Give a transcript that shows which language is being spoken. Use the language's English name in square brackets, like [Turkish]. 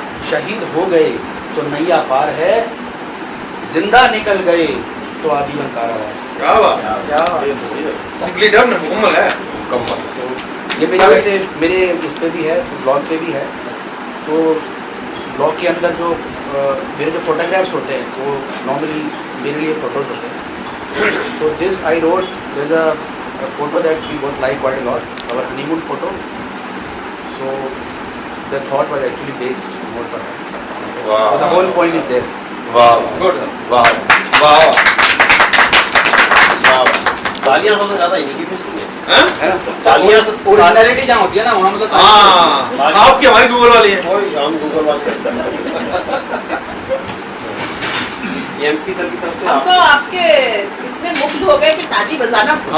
[Hindi] शहीद हो गए तो नैया पार है, जिंदा निकल गए तो आजीवन कारावास। क्या बात, कंप्लीट है, मुकम्मल है। ये मेरे वैसे मेरे उस पे भी है, ब्लॉग पे भी है। तो ब्लॉग के अंदर जो मेरे जो फोटोग्राफ्स होते हैं वो नॉर्मली मेरे लिए फोटोज होते हैं। [English] So this I wrote, there's a photo that we both like quite a lot, our honeymoon photo. So the thought was actually based more for her. So the whole point is there. Good. [Hindi] तालियां सबसे ज्यादा इन्हीं की खुशबू है। हैं? है ना? तालियां ओरिजिनलिटी जहाँ होती है ना, वहाँ मतलब हाँ, आपकी हमारी गूगल वाली है। हम गूगल वाले एमपी सर की तरफ से हम तो आपके इतने मुग्ध हो गए कि ताली बजाना भूल गए।